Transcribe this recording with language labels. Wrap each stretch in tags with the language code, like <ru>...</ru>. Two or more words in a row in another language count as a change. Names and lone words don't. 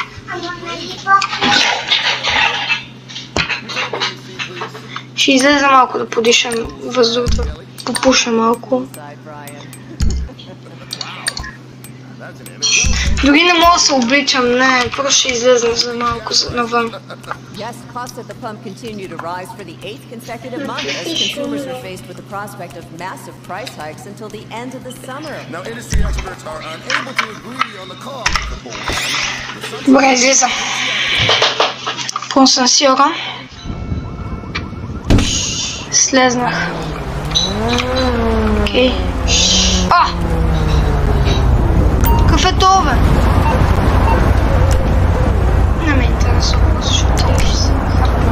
<bg>Ще излеза малко да подишам въздух, да попуша малко. Дори не мога да се обличам, не, просто ще излезна за малко навън.</bg> <en>Yes, costs at the pump continue to rise for the 8th consecutive month as consumers are faced with the prospect of massive price hikes until the end of the summer. Now, industry experts are unable to agree on the cost of both.</en> <bg>Добре, излизам. Консенсиора. Слезнах. Окей. А! Какъв е това, бе? Не ме интересува, защото ще се хапна.</bg>